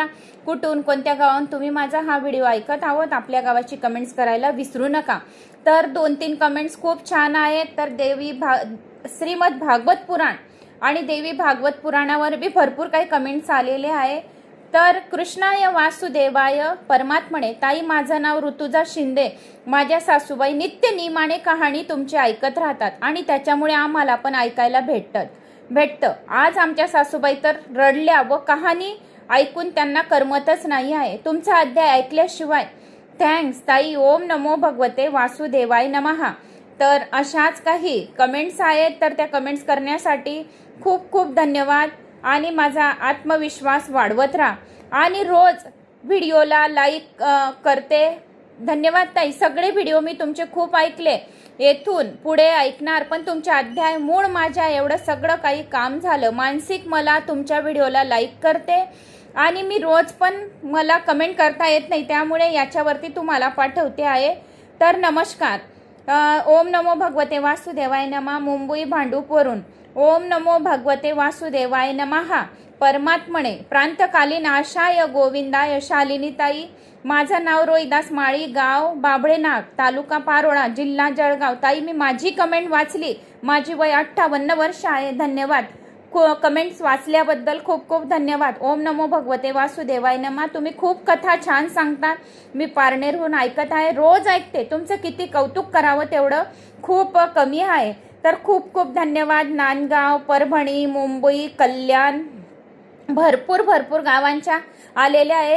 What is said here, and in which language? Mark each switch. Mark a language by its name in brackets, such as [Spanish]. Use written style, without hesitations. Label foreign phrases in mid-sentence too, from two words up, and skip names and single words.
[Marathi] कुठून कोणत्या गावाहून तुम्ही माझा हा व्हिडिओ ऐकत आहोत आपल्या गावाची कमेंट्स करायला विसरू नका। तर 2-3 कमेंट्स खूप छान आहेत। तर श्रीमद भागवत पुराण आणि देवी भागवत पुराणावर बी भरपूर काही कमेंट्स आलेले आहे। [Sanskrit] तर कृष्णाय वासुदेवाय परमात्मने, [Marathi] ताई माझं नाव ऋतुजा शिंदे, माझ्या सासूबाई नित्य नियमाने कहाणी तुमची ऐकत राहतात आणि त्याच्यामुळे आम्हाला पण ऐकायला भेटतं। आज आमच्या सासूबाई तर रडल्या व कहाणी ऐकून त्यांना करमतच नाही आहे तुमचा अध्याय ऐकल्याशिवाय। थँक्स ताई, [Sanskrit] ओम नमो भगवते वासुदेवाय नमः। [Marathi] तर अशाच काही कमेंट्स आहेत, तर त्या कमेंट्स करण्यासाठी खूप खूप धन्यवाद आणि माझा आत्मविश्वास वाढवत राहा आणि रोज व्हिडिओला लाईक करते। धन्यवाद ताई, सगळे व्हिडिओ मी तुमचे खूप ऐकले, येथून पुढे ऐकणार, पण तुमच्या अध्याय मूळ माझ्या एवढं सगळं काही काम झालं मानसिक। मला तुमच्या व्हिडिओला लाईक करते आणि मी रोज पण मला कमेंट करता येत नाही, त्यामुळे याच्यावरती तुम्हाला पाठवते आहे। तर नमस्कार, [Sanskrit] ओम नमो भगवते वासुदेवाय नमः, [Marathi] मुंबई भांडूपवरून [Sanskrit] ओम नमो भगवते वासुदेवाय नमः। परमात्मने प्रांतकालीन आशाय गोविंदाय। [Marathi] शालिनीताई, माझं नाव रोहिदास माळी, गाव बाभळेनाग, तालुका पारोळा, जिल्हा जळगाव। ताई मी माझी कमेंट वाचली, माझी वय 58 वर्ष आहे। धन्यवाद, कमेंट्स वाचल्याबद्दल खूप खूप धन्यवाद। [Sanskrit] ओम नमो भगवते वासुदेवाय नमः। [Marathi] तुम्ही खूप कथा छान सांगता, मी पारनेरहून ऐकत आहे, रोज ऐकते। तुमचं किती कौतुक करावं तेवढं खूप कमी आहे। तर खूप खूप धन्यवाद। नांदगाव, परभणी, मुंबई, कल्याण, भरपूर गावांच्या आलेल्या आहे।